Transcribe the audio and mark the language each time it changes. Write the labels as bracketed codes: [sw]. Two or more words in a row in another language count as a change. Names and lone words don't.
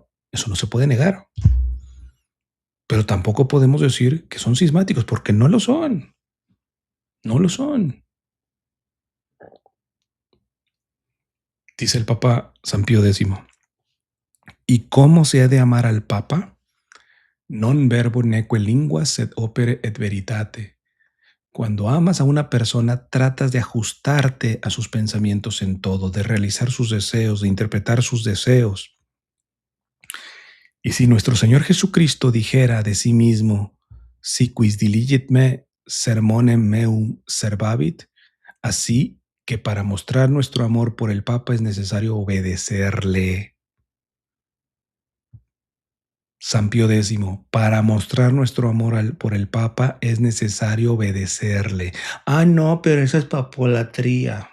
[es] Eso no se puede negar. Pero tampoco podemos decir que son cismáticos, porque no lo son. No lo son. Dice el Papa San Pío X. ¿Y cómo se ha de amar al Papa? [la] Non verbo neque lingua sed opere et veritate. [es] Cuando amas a una persona, tratas de ajustarte a sus pensamientos en todo, de realizar sus deseos, de interpretar sus deseos. Y si nuestro Señor Jesucristo dijera de sí mismo, [la] si quis diligit me, sermonem meum servabit, [es] así que para mostrar nuestro amor por el Papa es necesario obedecerle. San Pío X, para mostrar nuestro amor por el Papa es necesario obedecerle. Ah, no, pero esa es papolatría.